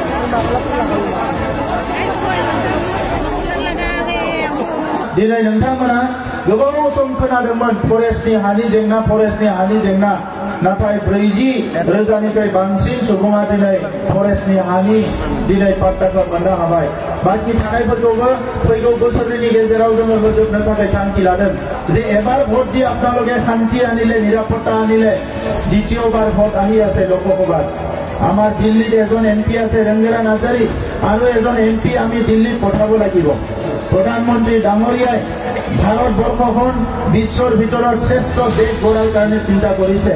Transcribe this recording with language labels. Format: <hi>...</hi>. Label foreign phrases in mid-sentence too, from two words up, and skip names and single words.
<brx>दिनै नोंथांमोना गोबाव सम खोनादोंमोन फरेस्टनि हानि जेंना नाथाय 40,000निफ्राय बांसिन सुबुङा दिनै फरेस्टनि हानि दिनै पाट्टाखौ मोननो हाबाय। बाकी थानायफोरखौबो फैगौ बोसोरनि गेजेराव जोङो होजोबनो थाखाय थांखि लादों जे</brx> <as>এবাৰ ভোট দি আপোনালোকে শান্তি আনিলে, নিরাপত্তা আনিলে, দ্বিতীয়বার ভোট আহি আছে লোকসভাত। আমাৰ দিল্লীত এজন MP আছে ৰঙ্গেৰা নাজাৰী, আৰু এজন MP আমি দিল্লীত পঠাব লাগিব। প্ৰধানমন্ত্ৰী ডাঙৰীয়াই ভাৰতবৰ্ষখন বিশ্বৰ ভিতৰত শ্ৰেষ্ঠ দেশ গঢ়াৰ কাৰণে চিন্তা কৰিছে।</as>